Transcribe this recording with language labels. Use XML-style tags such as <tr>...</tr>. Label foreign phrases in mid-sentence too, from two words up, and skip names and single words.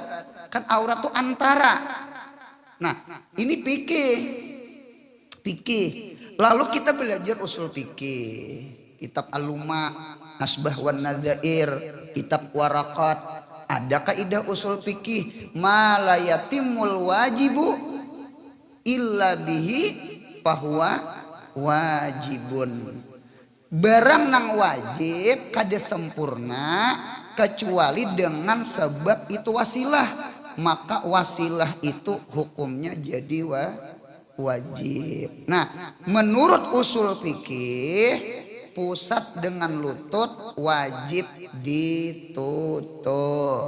<id>Kan aurat itu antara. Nah, ini fikih. Lalu kita belajar usul fikih. Kitab Al-Luma, Asbah wan Nadzair, kitab Waraqat. Ada kaidah usul fikih,</id> <ar>ما لا يتم الواجب إلا به فهو واجب.</ar> <bjn>Barang nang wajib kada sempurna kecuali dengan sebab itu wasilah.</bjn> <id>Maka wasilah itu hukumnya jadi wajib. Nah, menurut usul fikih, pusat dengan lutut wajib ditutup.</id>